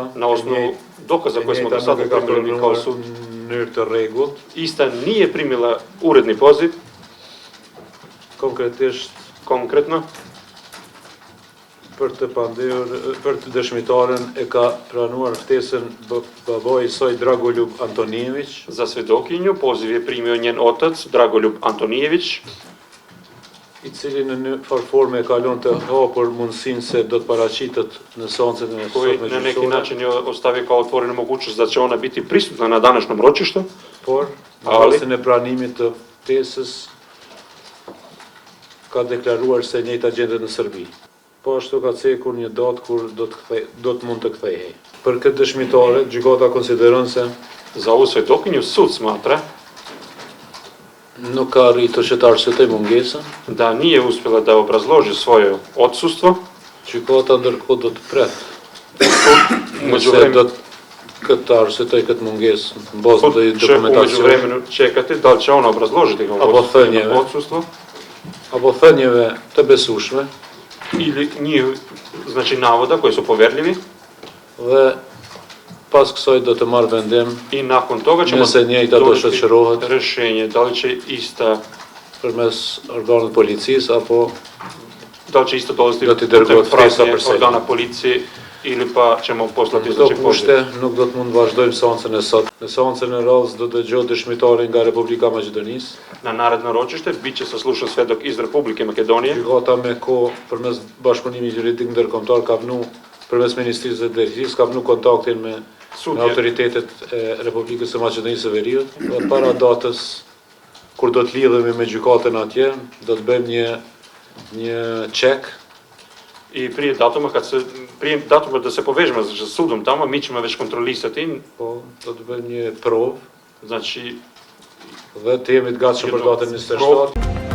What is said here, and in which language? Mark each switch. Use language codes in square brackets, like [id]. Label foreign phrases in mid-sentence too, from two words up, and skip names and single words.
[sr] na osnovu dokaza koje smo do sada dobili kao sud, [sq] në mënyrë të rregullt, [sr] ista nije primila uredni poziv, konkretno, [sq] për të dëshmitaren e ka pranuar ftesën baboi i saj Dragoljub Antonijević. [sr] Za svedokinju poziv je primio njen otac Dragoljub Antonijević, [sq] I cili në një farë forme e kalon të hapur mundësinë se do të paraqitet në seancën e [sr] koji na neki način je ostavio kao otvorenu mogućnost da će ona biti prisutna na današnjem ročištu, [sq] por në rastin e pranimit të ftesës ka deklaruar se njëjta gjendet në Serbi. Po ashtu ka cekur një datë kur do të mund të kthehej. Për këtë dëshmitare, gjykata konsideron se [sr] za ovu svedokinju sud smatra [sq] nuk ka arritur që të arsyetoj mungesën. [sr] Da nije uspjela da obrazloži svoje odsustvo. [sq] Gjykata ndërkohë do të pret. Nëse do të arsyetoj këtë mungesë në bazë të dokumentacionit. [sr] U međuvremenu čekati da li će ona obrazložiti odsustvo. [sq] Apo thënjeve të besueshme [sr] ili njih, znači navoda koji su poverljivi. [sq] Dhe pas kësaj do të marrë vendim [sr] I nakon toga ćemo [sq] nëse njëjta do shoqërohet [sr] rješenje, da li će ista [sq] përmes organit policisë apo [sr] da li će isto dolaziti putem pratnje organa policije ili pa ćemo poslati znači poziv. [sq] Nuk do të mund vazhdojmë seancën e sot. Në seancën e radhës do dëgjohet dëshmitari nga Republika Maqedonisë. [sr] Na naredno ročište biće saslušan svedok iz Republike Makedonije. [sq] Gjykata me kohë përmes bashkëpunimit juridik ndërkombëtar ka vënë përmes Ministrisë së Drejtësisë ka vënë kontaktin me autoritetet e Republikës së Maqedonisë së Veriut dhe para datës kur do të lidhemi me gjykatën atje, do të bëjmë një check. [sr] I prije datuma da se povežemo sa sudom tamo, mi ćemo već kontrolisati. [sq] Po, do të bëjmë një provë. [sr] Znači, [sq] dhe të jemi të gatshëm për datën 27.